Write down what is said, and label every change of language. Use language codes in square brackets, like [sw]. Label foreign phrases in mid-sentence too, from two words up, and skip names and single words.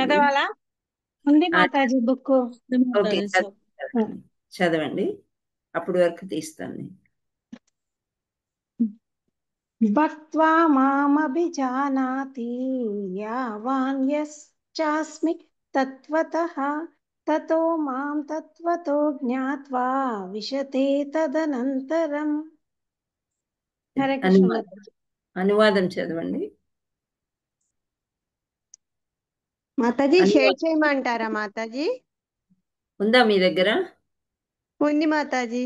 [te] చదవాలా? ఉంది మాతాజీ బుక్. ఓకే చదవండి, అప్పుడు వరకు తీస్తాను నేను. [sa] భక్త్వా మామభిజానాతి యావాన్ యశ్చాస్మి తత్వతః తతో మాం తత్వతో జ్ఞాత్వా విశతే తదనంతరం. హరే కృష్ణ. [te] అనువాదం చదవండి. మాతాజీ షేర్ చేయమంటారా మాతాజీ? ఉందా మీ దగ్గర? ఉంది మాతాజీ.